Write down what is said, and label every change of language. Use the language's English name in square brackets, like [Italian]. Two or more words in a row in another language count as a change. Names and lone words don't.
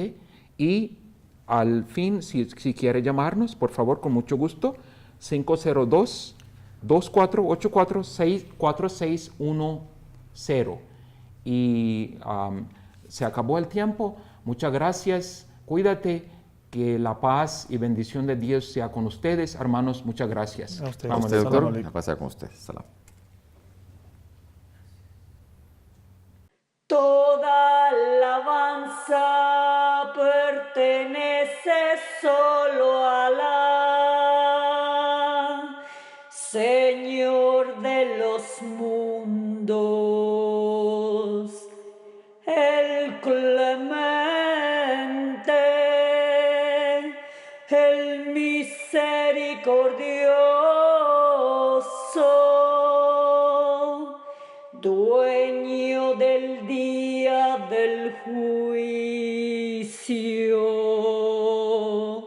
[Spanish] Y al fin, si quiere llamarnos, por favor, con mucho gusto, 502-2484-4610. Y se acabó el tiempo. Muchas gracias. Cuídate. Que la paz y bendición de Dios sea con ustedes, hermanos. Muchas gracias. A usted. A usted, [Arabic] Salam [Spanish] doctor. [Arabic] alaikum. [Spanish] A pasar con usted. Salam. Toda alabanza pertenece solo a Alá, Señor de los mundos, el clemente, el misericordioso, dueño del día del juicio.